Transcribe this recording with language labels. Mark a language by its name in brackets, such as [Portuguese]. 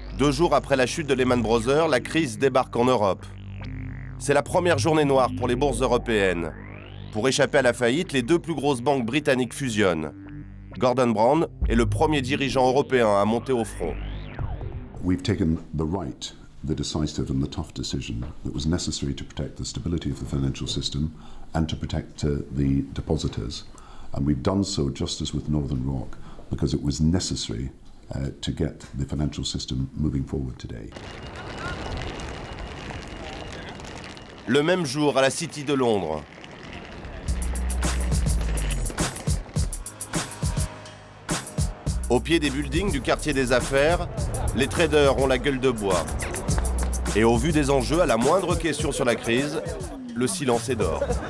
[French] 2 jours après la chute de Lehman Brothers, la crise débarque en Europe. C'est la première journée noire pour les bourses européennes. Pour échapper à la faillite, les 2 plus grosses banques britanniques fusionnent. Gordon Brown est le premier dirigeant européen à monter au front. [English] We've taken the decisive and the tough decision that was necessary to protect the stability of the financial system and to protect the depositors. And we've done so just as with Northern Rock, because it was necessary to get the financial system moving forward today. [French] Le même jour, à la City de Londres. Au pied des buildings du quartier des affaires, les traders ont la gueule de bois. Et au vu des enjeux, à la moindre question sur la crise, le silence est d'or.